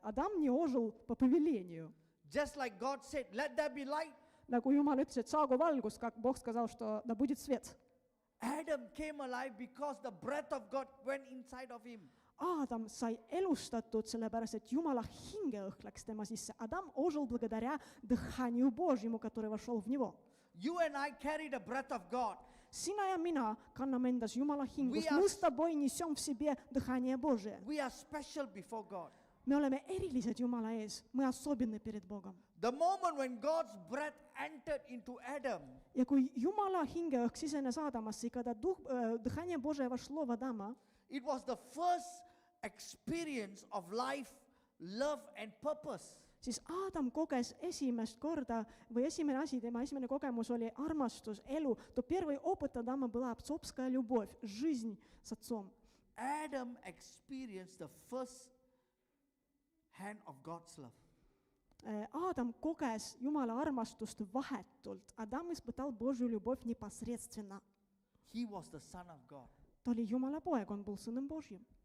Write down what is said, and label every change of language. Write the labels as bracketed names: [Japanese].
[Russian] Adam не ожил по повелению. [English] Just like God said, let there be light. [Estonian] Nagu Jumal ütles, et saagu valgus, [Russian] как Бог сказал, что да будет свет. [English] Adam came alive because the breath of God went inside of him. [Estonian] Адам sai elustatud, sellepärast, et Jumala hingeõhk läks tema sisse. [Russian] Адам ожил благодаря дыханию Божьему, который вошел в него. [English] You and I carry the breath of God. [Estonian] Sina ja mina kanname endas Jumala hingust. [English] We are- [Russian] Мы с тобой несем в себе дыхание Божие. [English] We are special before God. [Estonian] Me oleme erilised Jumala ees. [Russian] Мы особенны перед Богом. [English] The moment when God's breath entered into Adam, [Estonian] Ja kui Jumala hingeõhk sisenes Aadamasse, [Russian] когда дыхание Божие вошло в Адама, [English] it was the first experience of life, love, and purpose. [Estonian] siis Aadam koges esimest korda või esimene asi, tema esimene kogemus oli armastus, elu. [Russian] То первый опыт Адама была отцовская любовь, жизнь с отцом. [English] Adam experienced the first hand of God's love. [Estonian] Адам koges Jumala armastust vahetult. [Russian] Адам испытал Божью любовь непосредственно. [English] He was the Son of God. [Estonian] Ta oli Jumala poeg, [Russian] on был Сыном Божьим.